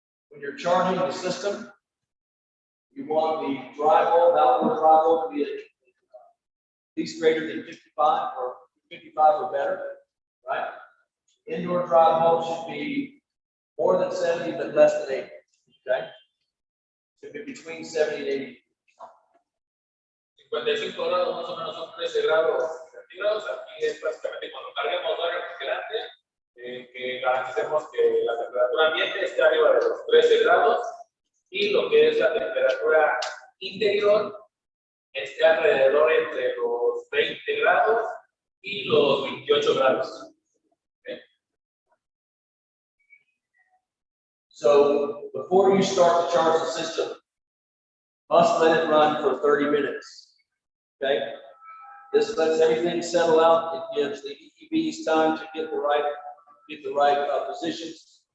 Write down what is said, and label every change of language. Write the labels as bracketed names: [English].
[English] When you're charging the system, you want the drive volt, outward drive volt to be at least greater than 55 or 55 or better, right? Indoor drive volt should be more than 70, but less than 80, okay? Should be between 70 and 80. [Spanish] 55 grados más o menos son 13 grados centígrados. Aquí es básicamente cuando carguemos aire refrigerante, que garanticemos que la temperatura ambiente esté arriba de los 13 grados y lo que es la temperatura interior esté alrededor entre los 20 grados y los 28 grados. Okay. [English] So before you start to charge the system, must let it run for 30 minutes. Okay? This lets everything settle out. It gives the EEVs time to get the right positions.